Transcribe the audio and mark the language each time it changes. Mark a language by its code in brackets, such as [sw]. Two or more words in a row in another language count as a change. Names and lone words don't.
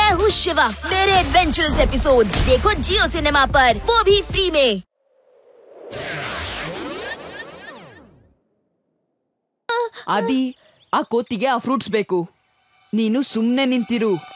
[hi] शिवा, मेरे [en] adventurous episode [hi] देखो जियो सिनेमा पर, वो भी फ्री में। [kn] आदि आ ಕೋತಿಗೆ ಆ ಫ್ರೂಟ್ಸ್ ಬೇಕು. ನೀನು ಸುಮ್ಮನೆ ನಿಂತಿರು.